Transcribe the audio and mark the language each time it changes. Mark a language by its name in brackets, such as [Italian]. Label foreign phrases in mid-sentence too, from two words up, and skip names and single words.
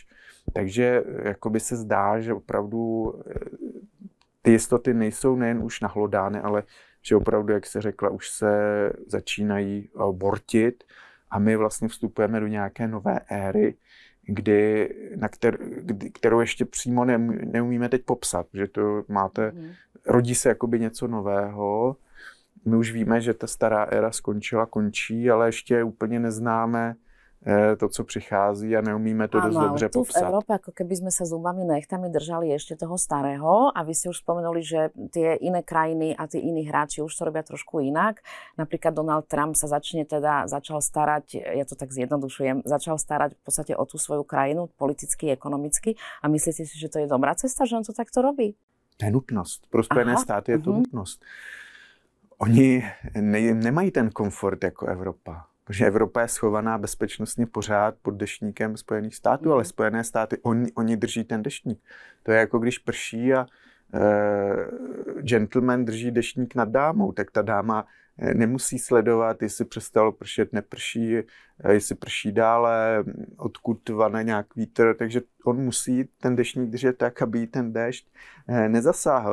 [Czech] Takže jakoby se zdá, že opravdu ty jistoty nejsou nejen už nahlodány, ale že opravdu, jak se řekla, už se začínají bortit a my vlastně vstupujeme do nějaké nové éry, kterou ještě přímo neumíme teď popsat, že to rodí se jakoby něco nového. My už víme, že ta stará éra končí, ale ještě úplně neznáme to, co přichází a neumíme to dost dobře popsat. [Slovak] Tu v Európe, ako keby sme sa zubami nechtami držali ešte toho starého a vy ste už spomenuli, že tie iné krajiny a tí iní hráči už to robia trošku inak. Napríklad Donald Trump sa začal starať, ja to tak zjednodušujem, začal starať v podstate o tú svoju krajinu politicky, ekonomicky a myslíte si, že to je dobrá cesta, že on to takto robí? [Czech] To je nutnost. Pro Spojené státy je to nutnost. Oni nemají ten komfort jako Evropa. Protože Evropa je schovaná bezpečnostně pořád pod deštníkem Spojených států, ale Spojené státy, oni drží ten deštník. To je jako když prší a gentleman drží deštník nad dámou, tak ta dáma nemusí sledovat, jestli přestalo pršet, neprší, jestli prší dále, odkud vane nějak vítr, takže on musí ten deštník držet tak, aby ten déšť nezasáhl.